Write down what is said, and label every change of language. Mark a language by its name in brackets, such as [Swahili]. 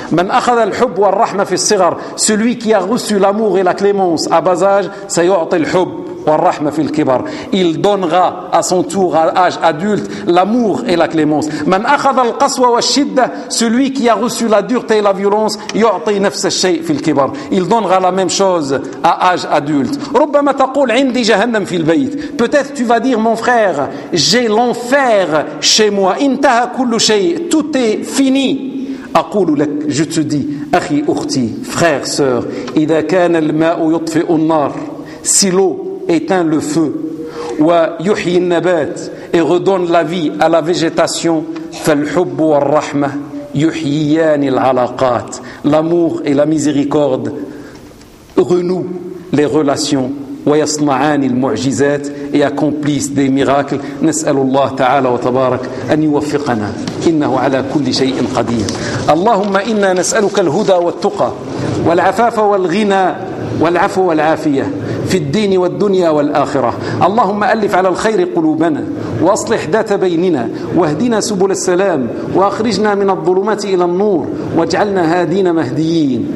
[Arabic] من أخذ الحب والرحمة في الصغر, [French] celui qui a reçu l'amour et la clémence à bas âge, [Arabic] سيعطي الحب والرحمة في الكبر, [French] il donnera à son tour à âge adulte l'amour et la clémence. [Arabic] من أخذ القسوة والشدة, [French] celui qui a reçu la dureté et la violence, [Arabic] يعطي نفس الشيء في الكبر, [French] il donnera la même chose à âge adulte. [Arabic] ربما تقول عندي جهنم في البيت. [French] Peut-être tu vas dire, mon frère, j'ai l'enfer chez moi, [Arabic] انتهى كل شيء, [French] tout est fini. [Arabic] أقول لك, [French] je te dis, [Arabic] أخي أختي, [French] frère, sœur, [Arabic] إذا كان الماء يطفئ النار, [French] si l'eau éteint le feu, [Arabic] ويحيي النبات, [French] et redonne la vie à la végétation, [Arabic] فالحب والرحمة يحييان العلاقات, [French] l'amour et la miséricorde renouent les relations, [Arabic] ويصنعان المعجزات, [French] et accomplissent des miracles. [Arabic] نسأل الله تعالى وتبارك أن يوفقنا, إنه على كل شيء قدير. اللهم إنا نسألك الهدى والتقى والعفاف والغنى والعفو والعافية في الدين والدنيا والآخرة. اللهم ألف على الخير قلوبنا, وأصلح ذات بيننا, واهدنا سبل السلام, وأخرجنا من الظلمات إلى النور, واجعلنا هادين مهديين.